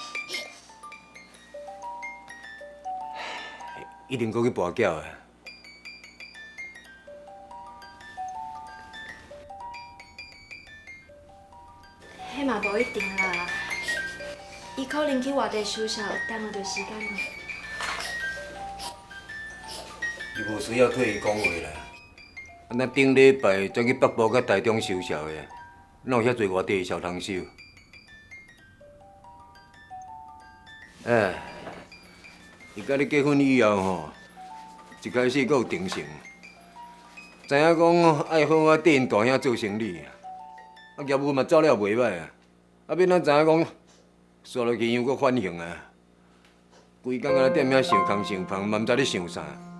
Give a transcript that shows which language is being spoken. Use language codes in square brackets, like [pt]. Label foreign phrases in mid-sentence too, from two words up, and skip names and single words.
[nan] 一定阁去跋筊的。迄嘛无一定啦，伊可能去外地休息，耽误着时间咯。伊无需要替伊讲话啦。咱顶礼拜才去北部甲台中收销的，哪有遐侪外地的小通收？伊甲你结婚以后吼，一开始阁有定性，知影讲爱好啊缀因大兄做生意，业务嘛走了袂歹啊，免咱知影讲刷落去又阁反形啊，规工仔踮遐想空想胖，嘛毋知咧想啥。